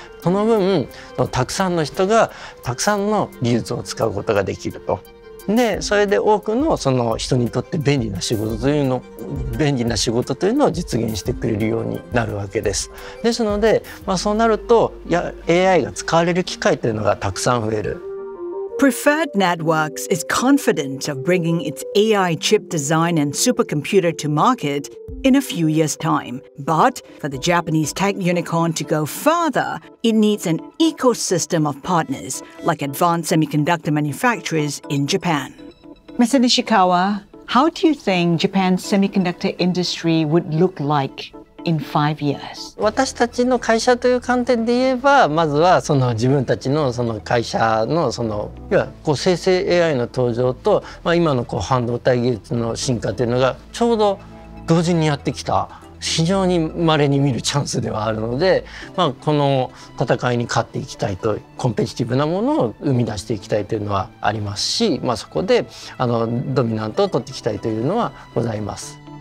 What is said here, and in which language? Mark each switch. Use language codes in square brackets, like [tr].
[ja] その分たくさんの人がたくさんの技術を使うことができると。でそれで多くのその人にとって便利な仕事というのを実現してくれるようになるわけです。ですので、そうなるとAI が使われる機会というのがたくさん増える。 [en] Preferred Networks is confident of bringing its AI chip design and supercomputer to market in a few years' time. But for the Japanese tech unicorn to go further, it needs an ecosystem of partners like advanced semiconductor manufacturers in Japan. Mr. Nishikawa, how do you think Japan's semiconductor industry would look like in 5 years? [ja] 私たちの会社という観点で言えば、まずはその自分たちのその会社のそのいわゆる生成 AI の登場と、今の半導体技術の進化というのがちょうど同時にやってきた非常に稀に見るチャンスではあるので、この戦いに勝っていきたいと、コンペティティブなものを生み出していきたいというのはありますし、そこでドミナントを取っていきたいというのはございます。